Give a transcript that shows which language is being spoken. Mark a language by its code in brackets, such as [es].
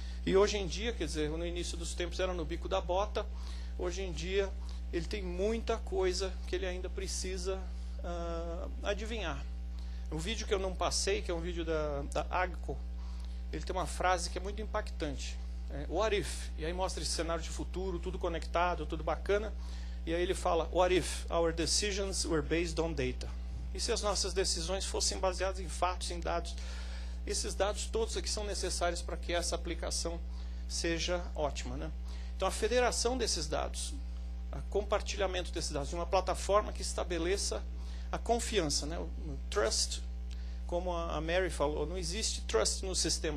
[pt] E hoje em dia, quer dizer, no início dos tempos era no bico da bota, hoje em dia ele tem muita coisa que ele ainda precisa adivinhar. O vídeo que eu não passei, que é um vídeo da Agco, ele tem uma frase que é muito impactante. [en] What if? [pt] E aí mostra esse cenário de futuro, tudo conectado, tudo bacana. E aí ele fala, [en] what if our decisions were based on data? [pt] E se as nossas decisões fossem baseadas em fatos, em dados? Esses dados todos aqui são necessários para que essa aplicação seja ótima, né? Então a federação desses dados, o compartilhamento desses dados, de uma plataforma que estabeleça a confiança, né? O trust, como a Mary falou, não existe trust no sistema.